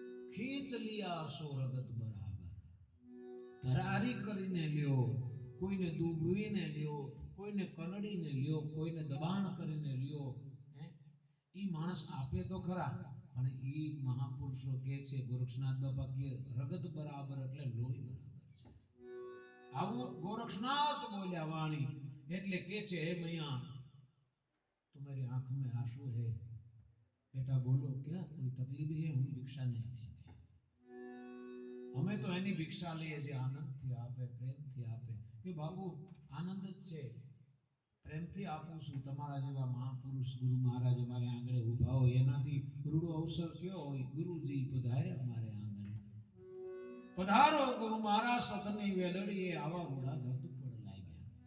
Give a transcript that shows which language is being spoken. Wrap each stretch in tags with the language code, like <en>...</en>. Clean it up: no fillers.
<gu>ખીચ લિયાશો રગત બરાબર, ધરારી કરીને લ્યો, કોઈને દુબવીને લ્યો, કોઈને કનડીને લ્યો, કોઈને દબાણ કરીને લ્યો, ઈ માણસ આપે તો ખરા, પણ ઈ મહાપુરુષો કહે છે, ગોરક્ષનાથ બાપા કહે રગત બરાબર એટલે લોહી બરાબર છે. આવું ગોરક્ષનાથ બોલ્યા વાણી. એટલે કે છે, હે મૈયા</gu> <hi>तुम्हारी आंख में आंसू है, बेटा बोलो क्या कोई तकलीफ है? हम भिक्षा नहीं देंगे.</hi> <gu>અમે તો એની ભિક્ષા લઈએ જે આનંદથી આપે, પ્રેમથી આપે. કે બાપુ આનંદ જ છે, પ્રેમથી આપું છું. તમારા જેવા મહાપુરુષ ગુરુ મહારાજ અમારે આંગણે ઉભા હોય, એનાથી રૂડો અવસર કયો હોય? ગુરુજી પધારે અમારે આંગણે, પધારો ગુરુ મહારાજ સતની વેલડીએ, આવા રૂડા ધરત પડ લાગ્યા.</gu>